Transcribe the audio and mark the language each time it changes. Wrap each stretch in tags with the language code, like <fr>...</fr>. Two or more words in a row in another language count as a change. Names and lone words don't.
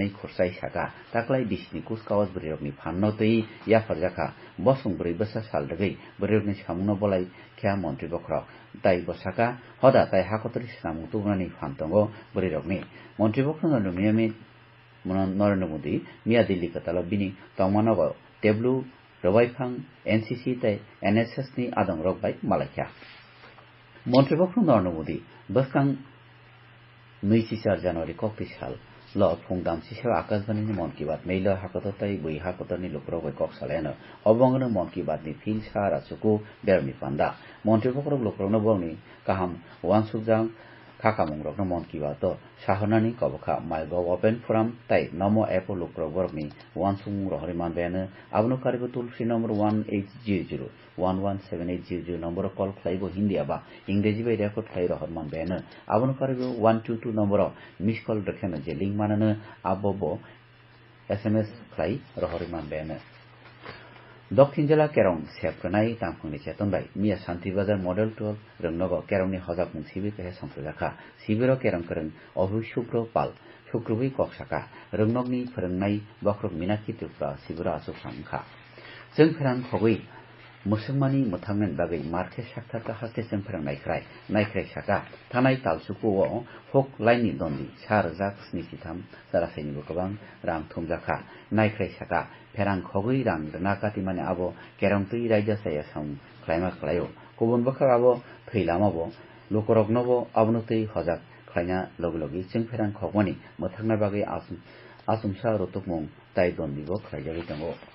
<trp>खुरसाई साका ताकलाय बिसिनि कुचकावाज बरिरकनि फाननो तै याफरजाखा बसं ब्रै बोसोर सालदगै बरिरकनि सामुनो बलाय ख्या मन्त्रीपक्ष ताई बसाका हदा ताई हाकतरि सामु तुगनानि फानतंगो बरिरकनि मन्त्रीपक्ष नरेन्द्र मोदी मिया दिल्ली कताला बिनि तंमानगो टेब्लु रबाइफां एनसीसी ताई एनएसएस नि आदं रकबाय मालायख्या मन्त्रीपक्ष नरेन्द्र मोदी बसकां 24 জানুয়ারি कक्ति साल ल फुंदाम सिसेव आकाशवाणी मन की बात मेल हाकतताई बै हाकतरनि लुकरक कक सालायानो अबंगनो मन की बात नि फिल सारा सुकु बेरनि पान्दा मन्त्रीपक्ष लुकरनो बंनि काहाम वानसुकजां खाखामुंरकनो मन की बात साहनानि कबखा माइगव</trp> <en>open forum</en> <trp>ताई नमो एप लुकरक बरकनि वानसुं रहरि मानबायानो आबनो कारिबो</trp> <en>toll free number</en> <trp>1800 नम्बर कल खालाइबो हिन्दी आबा इंग्रेजी बायदाखौ खालाइ रहर मानबायानो आबनो कारिबो 122 नम्बर</trp> <en>missed call</en> <trp>रखेनो जे लिंक माननो आबबो एसएमएस खालाइ रहरि मानबायानो दक्षिण जिल्ला केरं सेबखनाय तांफुंनि चेतनबाय मिया शान्ति बाजार मडेल 12 रंनगो केरंनि हजाक मुं सिबि कहे संसजाखा सिबिरो केरं करं अभि शुक्र पाल शुक्रबै कक्साका रंनगनि फोरोंनाय बख्रक मिनाखि त्रिपुरा सिबिरो आसुक सांखा जों फेरान खगै मुसलमानी मोथांनन बागै मार्के साक्थारका हास्ते जों फोरोंनायख्राय नायख्राय साका थानाय तालसुकुओ फक लाइननि दन्दि 4,063 जारासायनिबो गोबां रां थुमजाखा नायख्राय साका फेरां खगै रां नाकाति माने आबो केरंतै रायजा साया सं ख्लायमा ख्लायो गुबुन बखर आबो थैलामाबो लुकरकनबो आबनोतै हजाक ख्लायना लगलगि जों फेरां खगमनि मोथांना बागै आसुमसा रतुकमुं ताय दन्दिबो ख्लायजागै दंगो</trp>